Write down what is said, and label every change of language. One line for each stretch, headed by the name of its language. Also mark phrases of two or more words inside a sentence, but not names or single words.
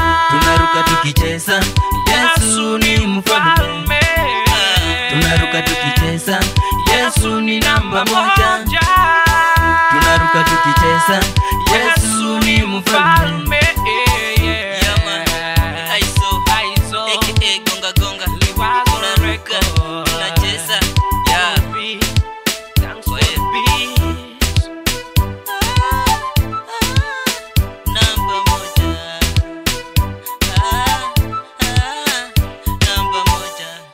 Swahili: Tunaruka tukicheza, Yesu ni mfalme. Tunaruka tukicheza, Yesu ni namba moja. Tunaruka tukicheza, Yesu ni mfalme. Aizo, Aizo. A K A Gonga Gonga. Liwazo Tunaruka, Record. tunacheza.
English: Yeah. Thanks for the beat.
Swahili: Namba moja. Ah, ah, namba moja.